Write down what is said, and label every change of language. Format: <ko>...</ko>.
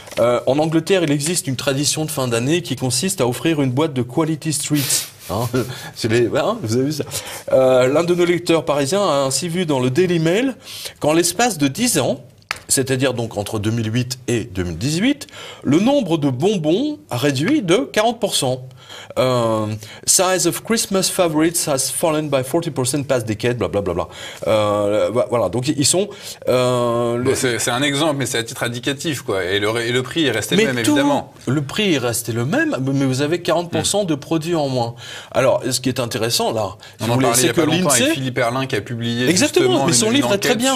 <fr>En Angleterre, il existe une tradition de fin d'année qui consiste à offrir une boîte de Quality Streets. Vous avez vu ça. L'un de nos lecteurs parisiens a ainsi vu dans le Daily Mail qu'en l'espace de 10 ans, c'est-à-dire donc entre 2008 et 2018, le nombre de bonbons a réduit de 40%.</fr> <en>Size of Christmas favorites has fallen by 40% past decade, blablabla.</en> <fr>Voilà, donc ils sont... c'est un exemple, mais c'est à titre indicatif, quoi. Et le prix est resté le même, évidemment. Le prix est resté le même, mais vous avez 40% de produits en moins. Alors, ce qui est intéressant, là... On en parlait il y a pas longtemps avec Philippe Erlin qui a publié justement mais son livre est très bien.</fr>